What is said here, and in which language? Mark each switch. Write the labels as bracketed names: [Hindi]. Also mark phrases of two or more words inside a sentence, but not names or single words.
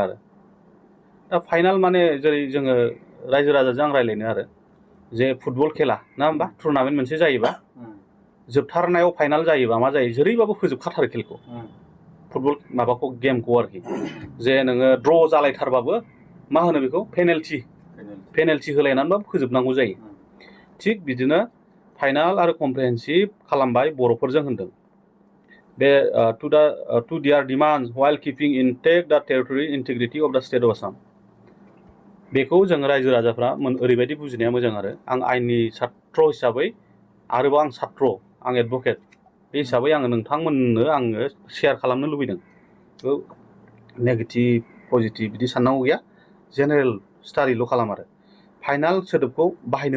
[Bodo] आरो दा फाइनाल माने जेरै जोङो रायजो राजाजों आं रायलायनो आरो जे फुटबल खेला ना होमबा टुर्नामेन्ट मोनसे जायोबा जोबथारनायाव फाइनाल जायोबा मा जायो जेरैबाबो फोजोबखाथारो खेलखौ फुटबल माबाखौ गेमखौ आरोखि जे नोङो ड्र जालायथारबाबो मा होनो बेखौ पेनाल्टि होलायनानैबाबो फोजोबनांगौ जायो थिग बिदिनो फाइनाल आरो कमप्रिहेन्सिभ खालामबाय बर'फोरजों होनदों बे [English] to their demands while keeping intact the territorial integrity of the state of Assam [Bodo] बेखौ जों रायजो राजाफ्रा ओरैबायदि बुजिनाया मोजां आरो आं आइननि छात्र हिसाबै आरोबाव आं छात्र आं एडभकेट बे हिसाबै आङो नोंथांमोननो आङो शेयार खालामनो लुबैदों [English] negative positive [Bodo] बिदि साननांगौ गैया जेनेरेल स्टाडिल' खालाम आरो फाइनाल सोदोबखौ बाहायनो